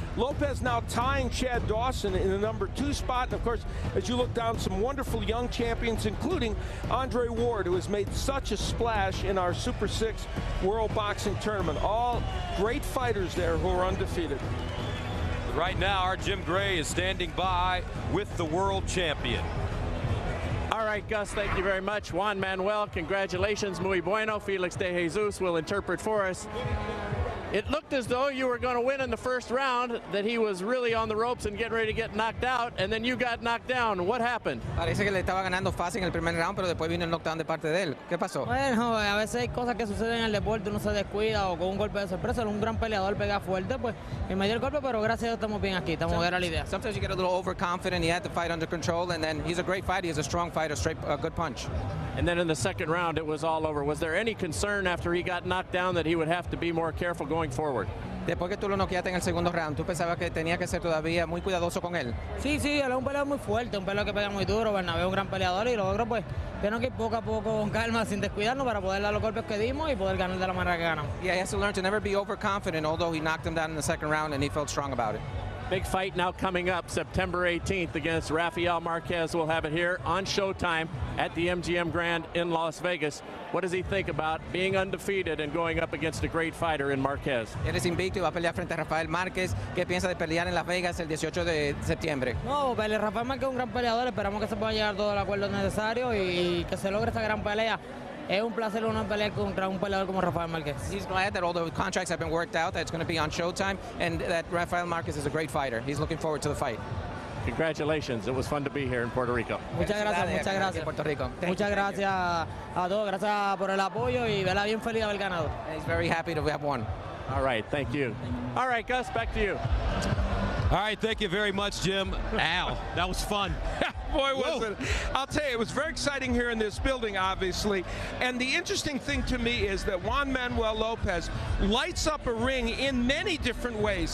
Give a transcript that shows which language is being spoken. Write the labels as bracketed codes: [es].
[en] Lopez now tying Chad Dawson in the number 2 spot. And of course, as you look down, some wonderful young champions, including Andre Ward, who has made such a splash in our Super 6 World Boxing Tournament. All great fighters there who are undefeated. Right now, our Jim Gray is standing by with the world champion. All right, Gus, thank you very much. Juan Manuel, congratulations, [es] muy bueno. [en] Felix de Jesus will interpret for us. It looked as though you were going to win in the first round, that he was really on the ropes and getting ready to get knocked out, and then you got knocked down. What happened? [es] Parece que le estaba ganando fácil en el primer round, pero después vino el knockdown de parte de él. ¿Qué pasó? Bueno, a veces hay cosas que suceden en el deporte, uno se descuida o con un golpe de sorpresa, un gran peleador pega fuerte, pues me dio el golpe, pero gracias a Dios estamos bien aquí, estamos era la idea. [en] Sometimes you get a little overconfident, he had the fight under control, and then he's a great fighter, he's a strong fighter, straight, good punch. And then in the second round, it was all over. Was there any concern after he got knocked down that he would have to be more careful going forward? [es] Después que tú lo noqueaste en el segundo round, ¿tú pensabas que tenía que ser todavía muy cuidadoso con él? Sí, sí, él es un peleador muy fuerte, un peleador que pega muy duro. Bernabe es un gran peleador y los otros pues tenemos que ir poco a poco con calma, sin descuidarnos para poder dar los golpes que dimos y poder ganar de la manera que ganamos. [en] Yeah, he has to learn to never be overconfident, although he knocked him down in the second round and he felt strong about it. Big fight now coming up September 18th against Rafael Marquez. We'll have it here on Showtime at the MGM Grand in Las Vegas. What does he think about being undefeated and going up against a great fighter in Marquez? [es] Él es invicto y va a pelear frente a Rafael Márquez. ¿Qué piensa de pelear en Las Vegas el 18 de septiembre? No, Rafael Márquez es un gran peleador. Esperamos que se pueda llegar todo el acuerdo necesario y que se logre esta gran pelea. Es un placer pelear contra un peleador como Rafael Márquez. [en] He's glad that all the contracts have been worked out, that it's going to be on Showtime, and that Rafael Márquez is a great fighter. He's looking forward to the fight. Congratulations. It was fun to be here in Puerto Rico. [es] Muchas gracias. Puerto Rico. Muchas gracias a todos. Gracias por el apoyo y verla bien feliz de haber ganado. [en] He's very happy to have won. All right, thank you. All right, Gus, back to you. All right, thank you very much, Jim. Al, that was fun. Boy, was it. I'll tell you, it was very exciting here in this building, obviously. And the interesting thing to me is that Juan Manuel Lopez lights up a ring in many different ways.